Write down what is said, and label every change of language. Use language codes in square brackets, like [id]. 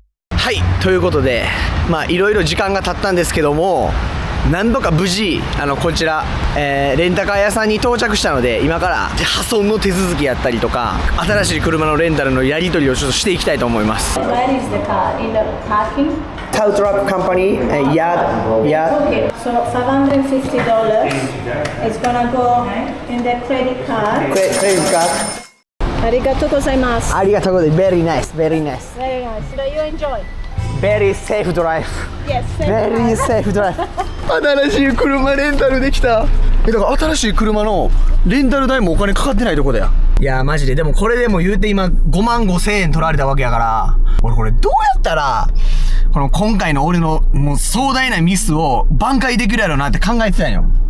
[ja] はい、ということでまあいろいろ時間が経ったんですけども何度か無事こちら、レンタカー屋さんに到着したので今から破損の手続きやったりとか新しい車のレンタルのやり取りをちょっとしていきたいと思います。 [en] Where is the car? In the parking? Tow Truck Company yard. Okay, so $550 is gonna go in the credit card. Credit card. [ja] ありがとうございます。ありがとうございます。 [en] Very nice, very nice. Very nice. So you enjoy? Very safe drive. Yes. Very safe drive. [ja] 新しい車レンタルできた。だから新しい車のレンタル代もお金かかってないとこだよ。いやマジででもこれでも言うて今55000円取られたわけやから俺これどうやったらこの今回の俺のもう壮大なミスを挽回できるやろうなって考えてたんよ。